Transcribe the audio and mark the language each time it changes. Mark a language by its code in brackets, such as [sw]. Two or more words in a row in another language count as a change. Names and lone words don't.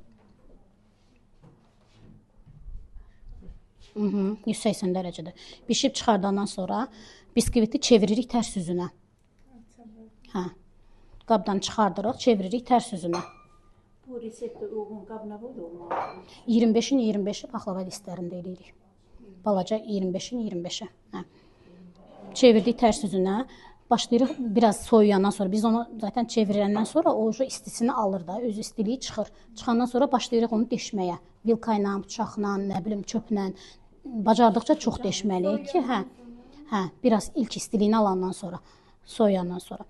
[az] 180 dərəcədə. Bişib çıxardandan sonra biskviti çeviririk tərs üzünə. Qabdan çıxardırıq, çeviririk tərs üzünə. Bu reseptə uyğun qab nə boyda olmalı? 25-in 25-i paxlava listlərində eləyirik. Balaca 25-in 25-i. Çevirdik tərs üzünə. Başlayırıq biraz soyuyandan sonra. Biz onu zaten çevirəndən sonra o istisini alır da, öz istiliyi çıxır. Çıxandan sonra başlayırıq onu deşməyə. Vilka ilə, bıçaqla, nə bilim, çöplə. Bacardıqca çox deşməliyik ki, biraz ilk istiliyini alandan sonra, soyuyandan sonra.